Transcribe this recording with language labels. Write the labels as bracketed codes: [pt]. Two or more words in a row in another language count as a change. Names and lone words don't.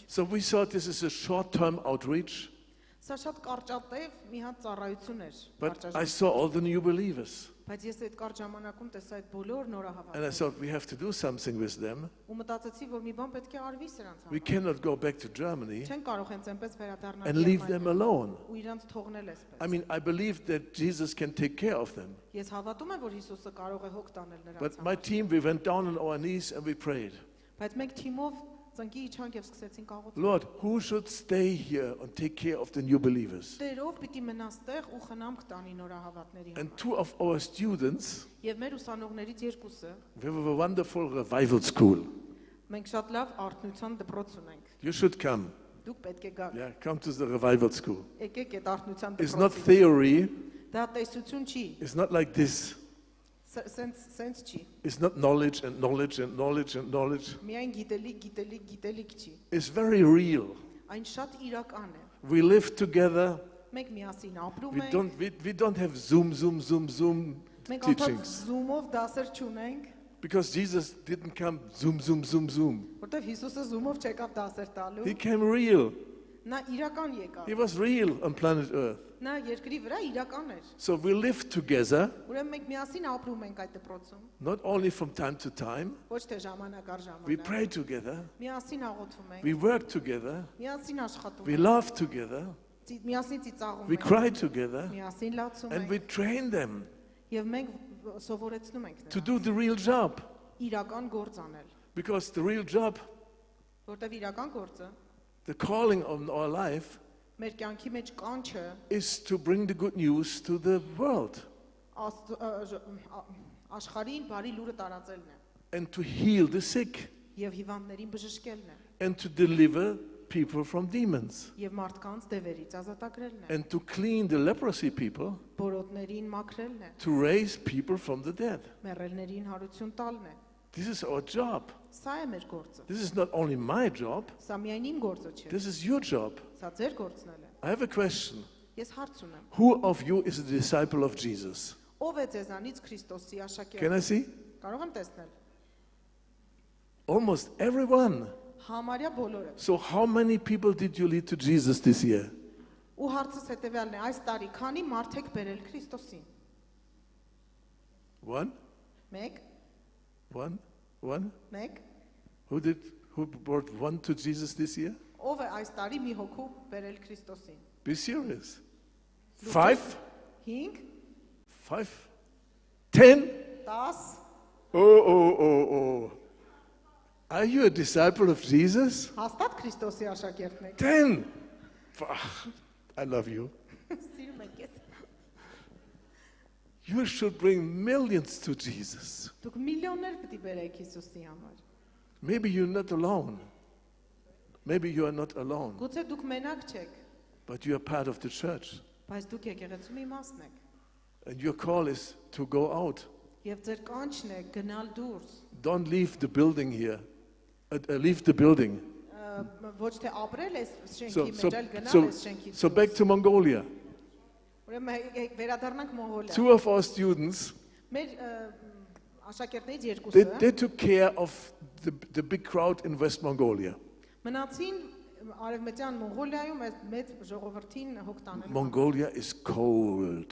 [en] So we thought this is a short-term outreach, [hy] Սա շատ կարճատև մի հատ ծառայություն էր, [en] but I [hy] կարճաժամ։ [en] saw all the new believers. [hy] Բայց ես այդ կարճ ժամանակում տեսա այդ բոլոր [en] And I [hy] նորահավատները։ [en] thought we have to do something with them. [hy] Ու մտածեցի, որ մի բան պետք է արվի սրանց We համար։ [en] cannot go back to Germany [hy] Չեն կարող հենց այնպես վերադառնալ [en] and leave them [hy] Գերմանիա [en] alone. [hy] ու իրանց թողնել այսպես։ [en] I mean, I believe that Jesus can take care of them. [hy] Ես հավատում եմ, որ Հիսուսը կարող է հոգ տանել նրանց [en] But my [hy] համար։ [en] team, we went down on our knees and we prayed. [hy] Բայց մենք թիմով ծնկի իջանք եւ սկսեցինք աղոթել։ [en] Lord, who should stay here and take care of the new believers? [hy] Տերով պիտի մնաս տեղ ու խնամք տանի նորահավատների And համար։ [en] two of our students, [hy] Եվ մեր ուսանողներից երկուսը [en] we have a wonderful revival school. [hy] մենք շատ լավ արթնության դպրոց ունենք։ [en] You should come. [hy] Դուք պետք է գաք։ [en] Yeah, come to the revival school. [hy] Եկեք այդ արթնության [en] It's not [hy] դպրոցին։ [en] theory. [hy] Դա տեսություն չի, [en] It's not like this. [hy] սենց չի։ [en] It's not knowledge and knowledge and knowledge and knowledge. [hy] Միայն գիտելիք չի։ [en] It's very real. [hy] Այն շատ իրական է։ [en] We live together. [hy] Մենք միասին ապրում We ենք։ [en] we don't have Zoom [hy] Մենք անդադ [en] teachings. [hy] Zoom-ով դասեր չունենք, [en] Because Jesus didn't come Zoom. [hy] որտեվ Հիսուսը Zoom-ով չեկավ դասեր տալու։ [en] He came real. [hy] Նա իրական եկավ։ [en] He was real on planet Earth. [hy] Նա երկրի վրա իրական էր։ [en] So we live together, [hy] Ուրեմն մենք միասին ապրում ենք այդ դպրոցում, [en] not only from time to time. [hy] ոչ թե ժամանակ առ We ժամանակ։ [en] pray together. [hy] Միասին աղոթում ենք, [en] We work together. [hy] միասին աշխատում We ենք, [en] love together. [hy] միասին ծիծաղում We ենք, [en] cry together. [hy] միասին լացում [en] And we [hy] ենք, [en] train them [hy] եւ մենք սովորեցնում ենք to նրանց [en] do the real job. [hy] իրական գործ անել, [en] Because the real job, [hy] որտեվ իրական գործը [en] the calling on our life, [hy] մեր կյանքի մեջ կանչը [en] is to bring the good news to the world [hy] աշխարհին բարի լուրը տարածելն է [en] and to heal the sick [hy] եւ հիվանդներին բժշկելն է [en] and to deliver people from demons [hy] եւ մարդկանց դևերից ազատագրելն է [en] and to clean the leprosy people, [hy] բորոտներին մաքրելն է [en] to raise people from the dead. [hy] մեռելներին հարություն տալն է [en] This is our job. [hy] Սա է մեր գործը։ [en] This is not only my job, [hy] Սա միայն իմ գործը չէ։ [en] this is your job. [hy] Սա ձեր գործն է։ [en] I have a question. [hy] Ես հարց ունեմ։ [en] Who of you is a disciple of Jesus? [hy] Ով է ձեզանից Քրիստոսի աշակերտը։ [en] Can I see? [hy] Կարող եմ տեսնել։ [en] Almost everyone. [hy] Համարյա բոլորը։ [en] So how many people did you lead to Jesus this year? [hy] Ու հարցս հետևյալն է, այս տարի քանի մարդ եք բերել Քրիստոսին։ [en] One? 1, One? One? 1։ Who brought one to Jesus this year? Ով է այս տարի մի հոգու բերել Քրիստոսին։ Be serious. 5? 5, 5? 10? 10։ Oh. Are you a disciple of Jesus? [hy] Հաստատ Քրիստոսի աշակերտն եք։ [en] 10. I love you. [hy] Սիրում եք ես։ [en] You should bring millions to Jesus. [hy] Դուք միլիոններ պետք է բերեք Հիսուսի համար։ [en] Maybe you're not alone. Maybe you are not alone, [hy] Գուցե դուք մենակ չեք, [en] but you are part of the church. [hy] բայց դուք եկեղեցու մի մասն եք։ [en] And your call is to go out. [hy] Եվ ձեր կանչն է գնալ դուրս։ [en] Don't leave the building here. Leave the building. [hy] Ոչ թե ապրել ես So, շենքի so, մեջ, այլ գնալ so, ես շենքից։ [en] so back to Mongolia. [hy] Ուրեմն վերադառնանք Մոնղոլիա։ [en] 2 of our students, [hy] Մեր աշակերտներից they երկուսը [en] took care of the big crowd in West Mongolia. [hy] մնացին արևմտյան Մոնղոլիայում այդ մեծ ժողովրդին հոգ տանել։ [en] Mongolia is cold.